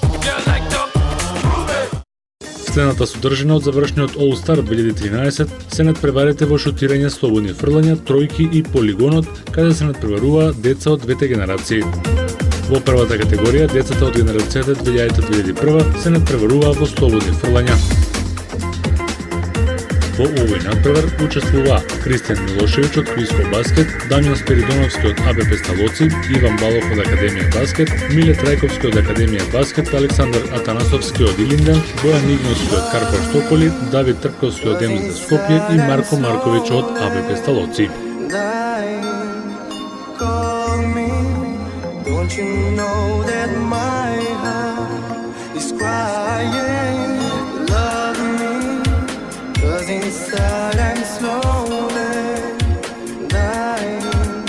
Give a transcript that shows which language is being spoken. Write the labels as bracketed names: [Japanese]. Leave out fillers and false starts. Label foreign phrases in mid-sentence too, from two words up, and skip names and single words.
[English] You like to move it. [Macedonian] Следната содржина од завршниот All-Star 2013 се надпреварите во шутирање, слободни фрлања, тројки и полигонот, каде се надпреваруваа деца од двете генерации. Во првата категорија, децата од генерацијата 2000-2001 се надпреваруваа во слободни фрлања. Во овој надпревар учествуваа Кристијан Милошевиќ од Квиско баскет, Дамјан Спиридоновски од АБП Сталоци, Иван Балов од Академија баскет, Миле Трајковски од Академија баскет, Александар Атанасовски од Илинден, Бојан Игновски од Карпор Стополи, Давид Трпковски од МЗД Скопје и Марко Марковиќ од АБП Сталоци. [English] Don't you know that my heart is crying? Love me, 'cause inside I'm slowly dying.